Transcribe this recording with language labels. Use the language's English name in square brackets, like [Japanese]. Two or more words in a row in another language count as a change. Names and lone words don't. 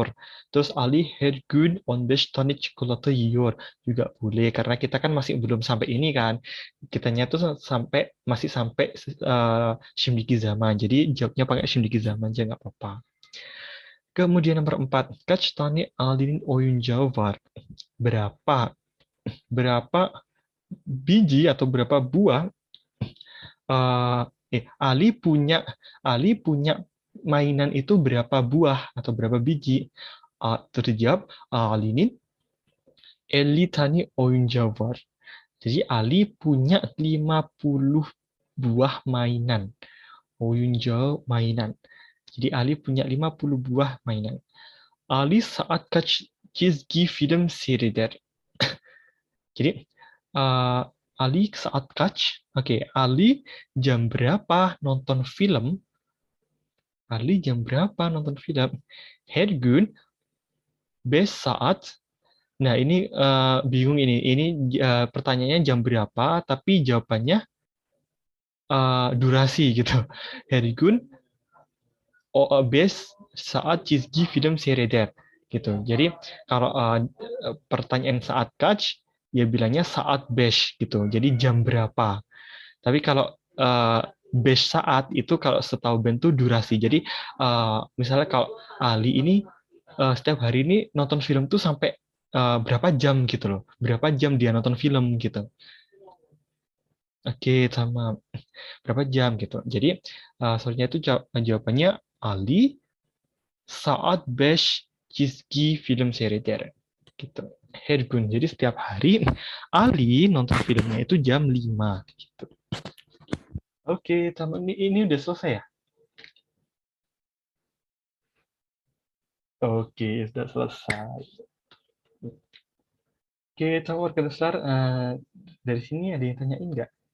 [Indonesian] Terus [Turkish] Ali her gün 15 tane çikolata yiyor [Indonesian] juga boleh karena kita kan masih belum sampai ini kan. Kitanya tuh masih sampai [Turkish] şimdiki zaman. [Indonesian] Jadi jawabnya pakai [Turkish] şimdiki zaman [Indonesian] aja nggak apa-apa. Kemudian nomor 4, [Turkish] kaç tane Ali'nin oyuncağı var? [Indonesian] Berapa biji atau berapa buah Ali punya mainan itu berapa buah atau berapa biji? [Turkish] Terjawab Ali'nin 50 tane oyuncağı var. [Indonesian] Jadi Ali punya 50 buah mainan. Oyuncağı mainan. Jadi Ali punya 50 buah mainan. [Turkish] Ali saat kaç çizgi film seyreder? Jadi Ali saat kaç? [Indonesian] Oke, Ali jam berapa nonton film? Ali jam berapa nonton film? [Turkish] Her gün 5 saat. [Indonesian] Nah, ini bingung ini. Ini pertanyaannya jam berapa, tapi jawabannya durasi gitu. [Turkish] Her gün 5 saat çizgi film seyreder gitu. [Indonesian] Jadi kalau pertanyaan [Turkish] saat kaç, [Indonesian] ya bilangnya saat 5 gitu. Jadi jam berapa. Tapi kalau 5 saat itu kalau setahu Ben tuh durasi. Jadi misalnya kalau Ali ini setiap hari ini nonton film tuh sampai berapa jam gitu loh. Berapa jam dia nonton film gitu. Oke, sama berapa jam gitu. Jadi soalnya itu jawabannya [Turkish] Ali saat 5 çizgi film seyreder [Indonesian] gitu. [Turkish] Her gün. [Indonesian] Jadi setiap hari Ali nonton filmnya itu jam 5 gitu. Oke, teman ini udah selesai ya? Oke, sudah selesai. Oke, tahu warga besar dari sini ada yang tanyain nggak?